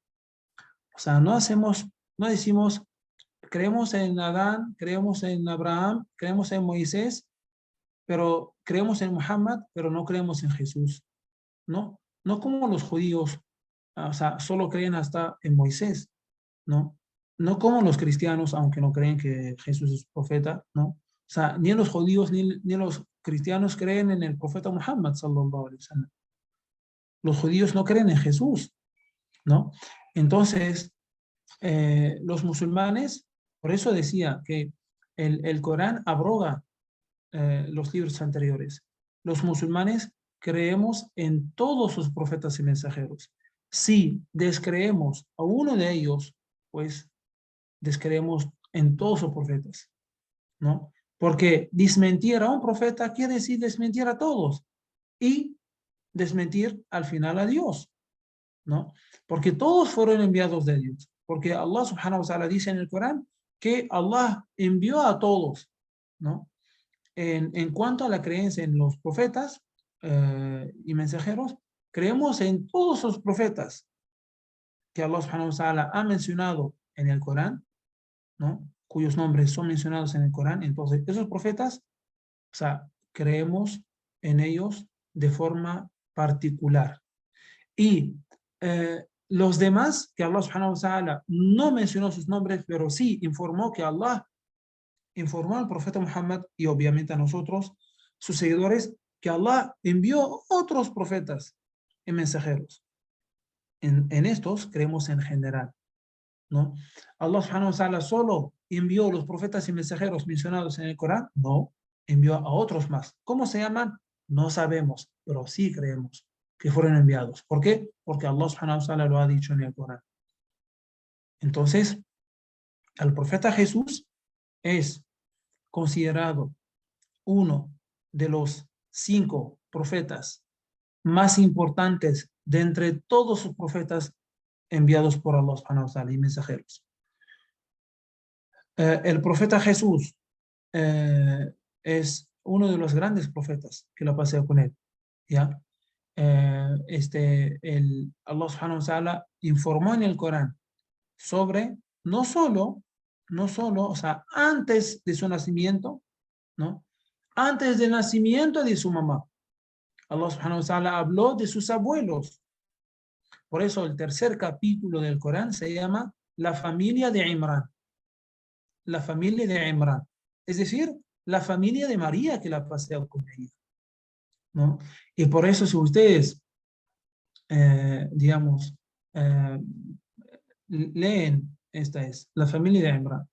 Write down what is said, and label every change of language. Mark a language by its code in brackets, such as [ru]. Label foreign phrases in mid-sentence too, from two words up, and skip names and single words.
[es] O sea, no decimos, creemos en Adán, creemos en Abraham, creemos en Moisés, pero creemos en Muhammad, pero no creemos en Jesús. No, no como los judíos, o sea, solo creen hasta en Moisés, ¿no? No como los cristianos, aunque no creen que Jesús es profeta, ¿no? O sea, ni los judíos ni los cristianos creen en el profeta Muhammad, [ar] صلى الله عليه وسلم. [es] Los judíos no creen en Jesús, ¿no? Entonces, los musulmanes, por eso decía que el Corán abroga los libros anteriores. Los musulmanes creemos en todos sus profetas y mensajeros. Si descreemos a uno de ellos, pues descreemos en todos sus profetas, ¿no? Porque desmentir a un profeta quiere decir desmentir a todos y desmentir al final a Dios, ¿no? Porque todos fueron enviados de Dios. Porque Allah [ar] سبحانه وتعالى [es] dice en el Corán que Allah envió a todos, ¿no? En cuanto a la creencia en los profetas y mensajeros, creemos en todos los profetas que Allah [ar] سبحانه وتعالى [es] ha mencionado en el Corán, ¿no? Cuyos nombres son mencionados en el Corán. Entonces, esos profetas, o sea, creemos en ellos de forma particular. Y los demás, que Allah [ar] سبحانه وتعالى [es] no mencionó sus nombres, pero sí informó que Allah informó al profeta Muhammad y obviamente a nosotros, sus seguidores, que Allah envió otros profetas y mensajeros. En estos creemos en general, ¿no? Allah [ar] سبحانه وتعالى [es] solo envió los profetas y mensajeros mencionados en el Corán, no, envió a otros más. ¿Cómo se llaman? No sabemos, pero sí creemos que fueron enviados. ¿Por qué? Porque Allah [ar] سبحانه وتعالى [es] lo ha dicho en el Corán. Entonces, el profeta Jesús es considerado uno de los 5 profetas más importantes de entre todos sus profetas enviados por Allah [ar] سبحانه وتعالى [es] y mensajeros. El profeta Jesús es uno de los grandes profetas que la pasé con él, ¿ya? Allah [ar] سبحانه وتعالى [es] informó en el Corán sobre no solo, o sea, antes de su nacimiento, ¿no? Antes del nacimiento de su mamá. Allah [ar] سبحانه وتعالى [es] habló de sus abuelos. Por eso el tercer capítulo del Corán se llama la familia de Imran. La familia de Imran. Es decir, la familia de María que la paseó con ella, ¿no? Y por eso si ustedes, digamos, leen, esta es, la familia de Imran.